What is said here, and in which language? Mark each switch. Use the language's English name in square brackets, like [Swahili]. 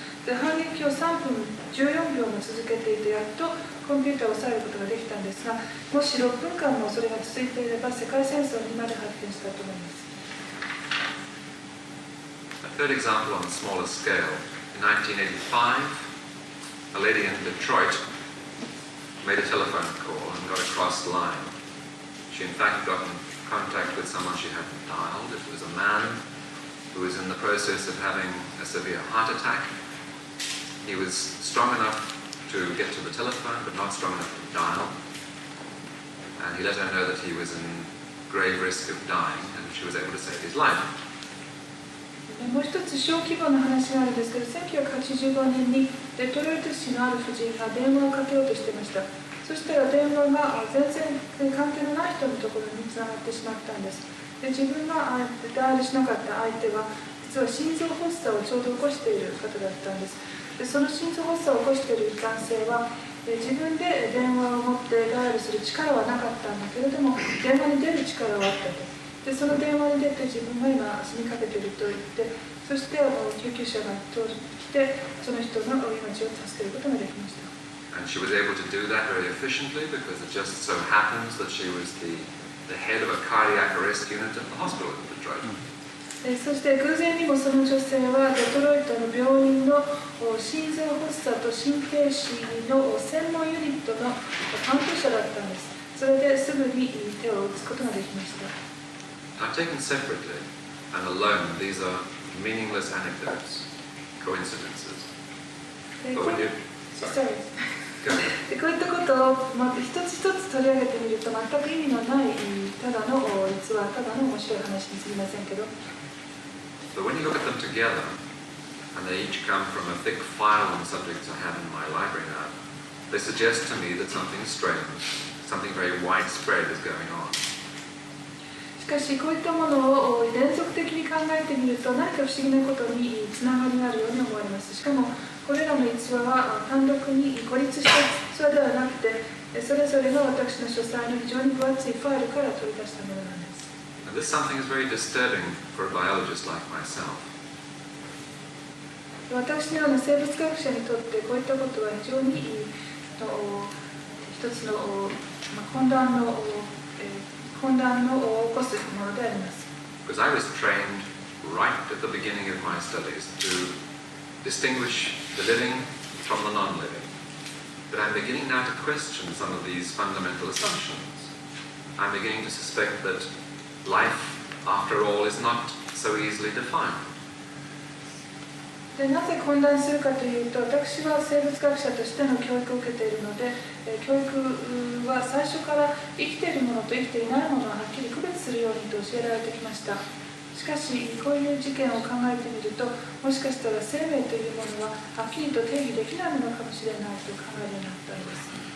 [Japanese] で、反撃を3分14秒も続けていて、やっとコンピューターを抑えることができたんですが、もし6分間もそれが続いていれば世界戦争にまで発展したと思います。 [English] A third example on a smaller scale. In 1985, a lady in Detroit made a telephone call and got a crossed line. She in fact got in contact with someone she hadn't dialed. It was a man who who was in the process of having a severe heart attack. He was strong enough to get to the telephone, but not strong enough to dial. And he let her know that he was in grave risk of dying, and she was able to save his life. [Japanese] もう一つ小規模な話があるんですけど、1985年にデトロイト市のある婦人が電話をかけようとしていました。そしたら電話が全然関係のない人のところにつながってしまったんです。で、自分がダイヤルしなかった相手は実は心臓発作をちょうど起こしている方だったんです。で、その心臓発作を起こしている男性は自分で電話を持ってダイヤルする力はなかったんだけれども、電話に出る力はあったと。で、その電話に出て自分が今死にかけていると言って、そして救急車が来て、その人の命を助けることができました。 [English] And she was able to do that very efficiently because it just so happens that she was the head of a cardiac arrest unit at the hospital in Detroit. [Japanese] そして偶然にもその女性はデトロイトの病院の心臓発作と心停止の専門ユニットの担当者だったんです。それですぐに手を打つことができました。 [English] Now, taken separately and alone, these are meaningless anecdotes, coincidences. But when you... Sorry. Go ahead. [Japanese] こういったことを一つ一つ取り上げてみると全く意味のないただの逸話、ただの面白い話にすぎませんけど。 [English] But when you look at them together, and they each come from a thick file on subjects I have in my library now, they suggest to me that something strange, something very widespread is going on. [Japanese] しかしこういったものを連続的に考えてみると何か不思議なことにつながりがあるように思われます。しかもこれらの逸話は単独に孤立した逸話ではなくて、それぞれが私の書斎の非常に分厚いファイルから取り出したものなんです。 [English] And this something is very disturbing for a biologist like myself. [Japanese] 私のような生物学者にとってこういったことは非常に一つの混乱を起こすものであります。 [English] Because I was trained right at the beginning of my studies to distinguish the living from the non-living. But I'm beginning now to question some of these fundamental assumptions. I'm beginning to suspect that life, after all, is not so easily defined. [Japanese] でなぜ混乱するかというと、私は生物学者としての教育を受けているので、教育は最初から生きているものと生きていないものをはっきり区別するようにと教えられてきました。しかし、こういう事件を考えてみると、もしかしたら生命というものははっきりと定義できないものかもしれないと考えるようになったんです。